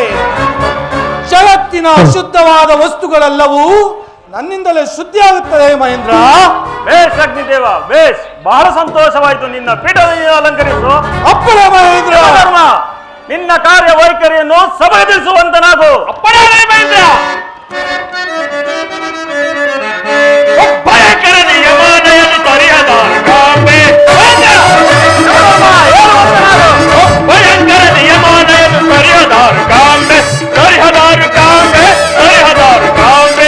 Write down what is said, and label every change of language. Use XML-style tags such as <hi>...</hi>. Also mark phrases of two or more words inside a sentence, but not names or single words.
<kn>ಜಗತ್ತಿನ ಅಶುದ್ಧವಾದ ವಸ್ತುಗಳೆಲ್ಲವೂ ನನ್ನಿಂದಲೇ ಶುದ್ಧಿಯಾಗುತ್ತದೆ. ಮಹೇಂದ್ರ, ಬೇಷ್ ಅಗ್ನಿದೇವ, ಬೇಷ್. ಬಹಳ ಸಂತೋಷವಾಯಿತು. ನಿನ್ನ ಪೀಠವನ್ನು ಅಲಂಕರಿಸು. ಅಪ್ಪಣೆ ಮಹೇಂದ್ರ. ಧರ್ಮ, ನಿನ್ನ ಕಾರ್ಯ ವೈಖರಿಯನ್ನು ಸಬಲಗೊಳಿಸುವಂತನಾಗು. ಅಪ್ಪಣೆ ಮಹೇಂದ್ರ. ಭಯಂಕರ ನಿಯಮನೆಯನ್ನು ತರಿಯದಾರು ಕಾಂಬೆ, ಭಯಂಕರ ನಿಯಮನೆಯನ್ನು ತರಿಯದಾರು ಕಾಂಬೆ, ತರಿಯದಾರು ಕಾಂಬೆ, ತರಿಯದಾರು ಕಾಂಬೆ.</kn>